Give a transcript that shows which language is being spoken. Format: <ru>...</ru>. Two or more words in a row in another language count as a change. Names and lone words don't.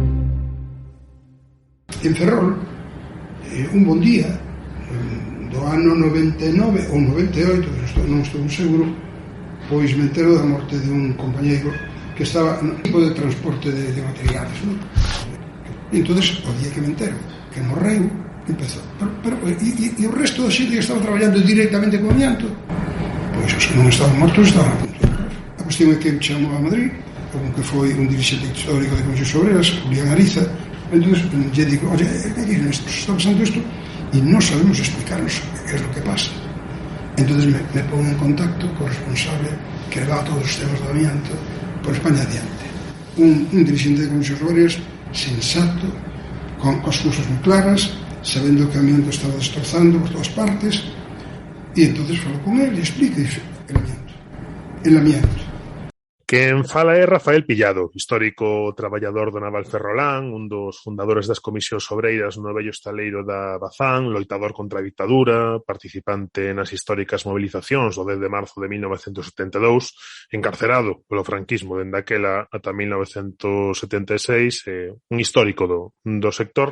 <gl>En Ferrol, un bon día do ano 99 ou 98, non estou seguro, pois me entero da morte de un compañeiro que estaba no tipo de transporte de materiales, non? E entonces, o día que me entero que morreu, empezou, e o resto da xente que estaba traballando directamente con amianto, pois os que non estaban mortos estaban a punto de morrer. A cuestión é que me chamou a Madrid, como que foi un dirixente histórico de Conxos Obreras, Julián Ariza, entonces lle digo, oye, está pasando isto,</gl> <es>y no sabemos explicarnos qué es lo que pasa. Entonces me pongo en contacto con el responsable que levaba todos los temas de amianto por España Adiante.</es> <gl>Un dirigente de Conxos Obreras sensato, con as cousas moi claras, sabendo que o amianto estaba destrozando por todas partes, e entonces falo con él e explica el amianto. Quen fala é Rafael Pillado, histórico traballador do Naval Ferrolán, un dos fundadores das comisións obreiras no vello estaleiro da Bazán, loitador contra a ditadura, participante nas históricas movilizacións do 10 de marzo de 1972, encarcerado polo franquismo dende aquela ata 1976, un histórico do sector.</gl>